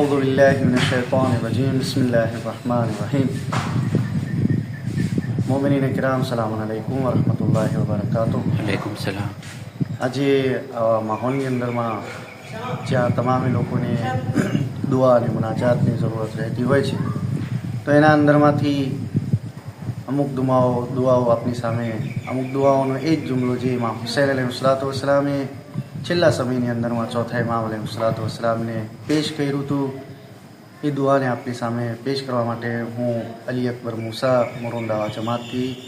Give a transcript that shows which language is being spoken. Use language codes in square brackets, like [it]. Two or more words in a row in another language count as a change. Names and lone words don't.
[ar] أعوذ بالله من الشيطان الرجيم بسم الله الرحمن الرحيم مؤمنين كرام سلام عليكم ورحمة الله وبركاته. وعليكم سلام. [gu] આજે આવા માહોલની અંદરમાં જ્યાં તમામ લોકોને દુઆ અને મુનાજાતની જરૂરત રહેતી હોય છે, તો એના અંદરમાંથી અમુક દુઆઓ આપની સામે, અમુક દુઆઓનો એ જ જુમલો જે ઇમામ હુસૈન [ar] عليه الصلاة والسلام [gu] છેલ્લા સમયની અંદરમાં ચોથા ઇમામ [ar] عليه الصلاة والسلام [gu] પેશ કર્યું હતું, એ દુઆને આપની સામે પેશ કરવા માટે હું અલી અકબર મૂસા મોરુંડાવા જમાતથી